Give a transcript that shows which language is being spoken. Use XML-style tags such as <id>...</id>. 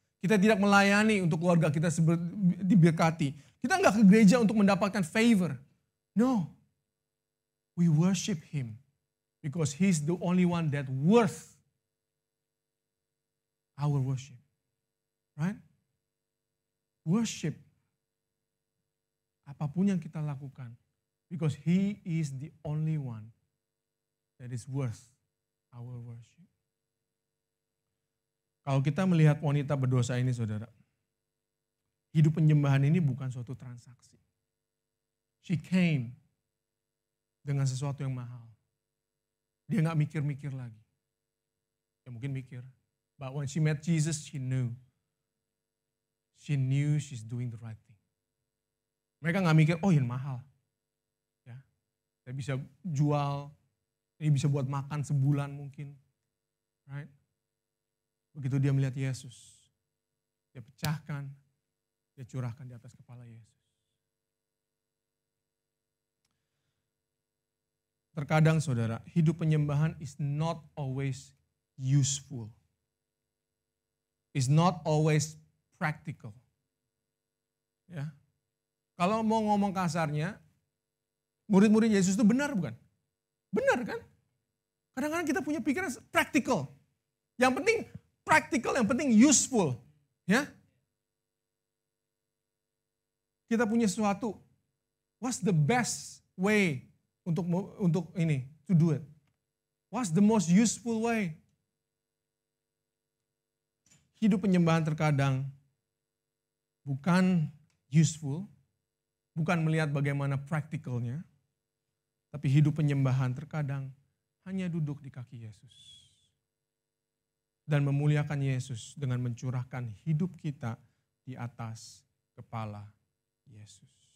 <id>Kita tidak melayani untuk keluarga kita diberkati. Kita enggak ke gereja untuk mendapatkan favor.</id> <en>No. We worship Him because He's the only one that worth our worship. Right? Worship.</en> <id>Apapun yang kita lakukan.</id> <en>Because He is the only one that is worth our worship.</en> <id>Kalau kita melihat wanita berdosa ini, saudara, hidup penyembahan ini bukan suatu transaksi.</id> <en>She came</en> <id>dengan sesuatu yang mahal. Dia gak mikir-mikir lagi. Ya mungkin mikir.</id> <en>But when she met Jesus, she knew. She knew she's doing the right thing.</en> <id>Mereka gak mikir, oh ini mahal. Ya, saya bisa jual, ini bisa buat makan sebulan mungkin.</id> <en>Right?</en> <id>Begitu dia melihat Yesus, dia pecahkan, dia curahkan di atas kepala Yesus. Terkadang saudara, hidup penyembahan</id> <en>is not always useful. Is not always practical. Ya.</en> <id>Kalau mau ngomong kasarnya, murid-murid Yesus itu benar bukan? Benar kan? Kadang-kadang kita punya pikiran practical. Yang penting practical, yang penting useful. Ya. Kita punya sesuatu.</id> <en>What's the best way</en> <id>untuk ini,</id> <en>to do it? What's the most useful way?</en> <id>Hidup penyembahan terkadang bukan useful, bukan melihat bagaimana praktikalnya, tapi hidup penyembahan terkadang hanya duduk di kaki Yesus dan memuliakan Yesus dengan mencurahkan hidup kita di atas kepala Yesus.</id>